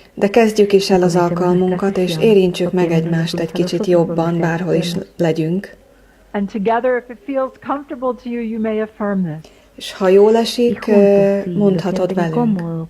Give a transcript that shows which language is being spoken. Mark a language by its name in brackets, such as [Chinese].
[Hungarian] De kezdjük is el az alkalmunkat, és érintsük meg egymást egy kicsit jobban, bárhol is legyünk. [English] And together, if it feels comfortable to you, you may affirm this. [Hungarian] És ha jól esik, mondhatod velünk.